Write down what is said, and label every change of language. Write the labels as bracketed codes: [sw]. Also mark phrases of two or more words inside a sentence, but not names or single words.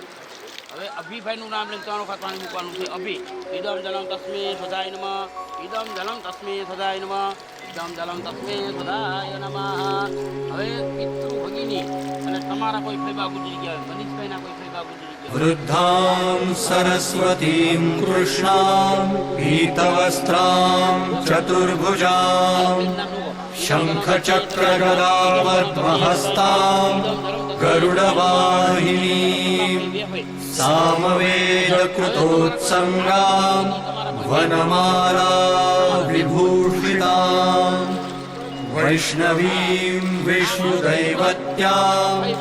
[gu] હવે અભિભાઈનું નામ લઈને 3 વખત પાણી મૂકવાનું છે. [sa] अभि इदम जलम तस्मे सदाय नमः. इदम जलम तस्मे सदाय नमः. इदम जलम तस्मे सदाय नमः. [gu] હવે પિતૃ ભગીની અને તમારા કોઈ ફેબા ગુજરી ગયા હોય, મનીષભાઈના કોઈ ફેબા ગુજરી ગયા હોય. [sa] वृद्धां सरस्वतीं कृष्णां पीतवस्त्रां चतुर्भुजां शङ्खचक्रगदा पद्महस्तां गरुडवाहिनीं सामवेदकृतोत्सङ्गां वनमाला विभूषितां वैष्णवीं विष्णुदैवत्यां